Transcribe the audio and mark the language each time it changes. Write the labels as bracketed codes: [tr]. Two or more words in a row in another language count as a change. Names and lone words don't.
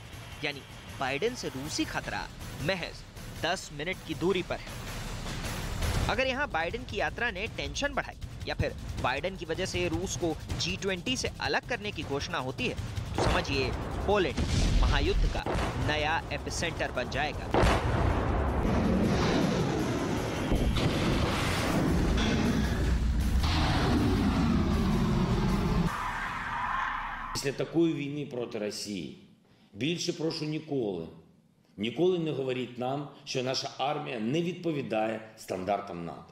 [hi] यानी बाइडेन से रूसी खतरा महज 10 मिनट की दूरी पर है। अगर यहाँ बाइडेन की यात्रा ने टेंशन बढ़ाई या फिर बाइडेन की वजह से रूस को G20 से अलग करने की घोषणा होती है, तो समझिए पोलैंड महायुद्ध का नया एपिसेंटर बन जाएगा। [uk] Після такої війни проти Росії більше прошу ніколи не говоріть нам, що наша армія не відповідає стандартам НАТО.